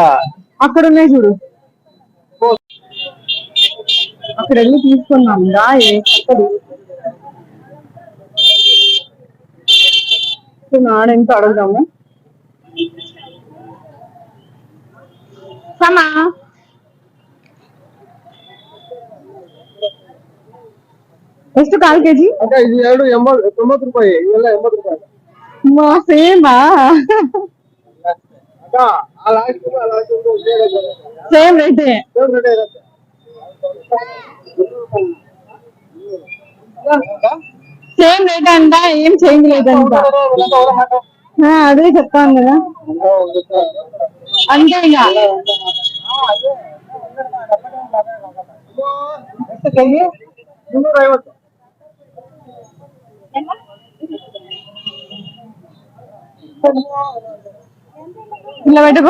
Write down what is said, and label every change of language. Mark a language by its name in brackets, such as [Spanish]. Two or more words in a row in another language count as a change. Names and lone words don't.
[Telugu] అక్కడ ఉన్నాయి చూడు, అక్కడ వెళ్ళి తీసుకున్నాం. నాడెంత అడుగుదాము. [Kannada] సమా ಎಷ್ಟು ಕಾಲ್ ಕೆಜಿ? ಇದು 90 ರೂಪಾಯಿ. ಇವೆಲ್ಲ 80 ರೂಪಾಯಿ. ಸೇಮಾ? [English] same rate [Kannada] ಇರುತ್ತೆ. [English] same rate [Telugu] అంట, ఏం చేంజ్ లేదంట. అదే చెప్తాను కదా, అంతే. ఇక 350 ఇలా పెట్టుకో.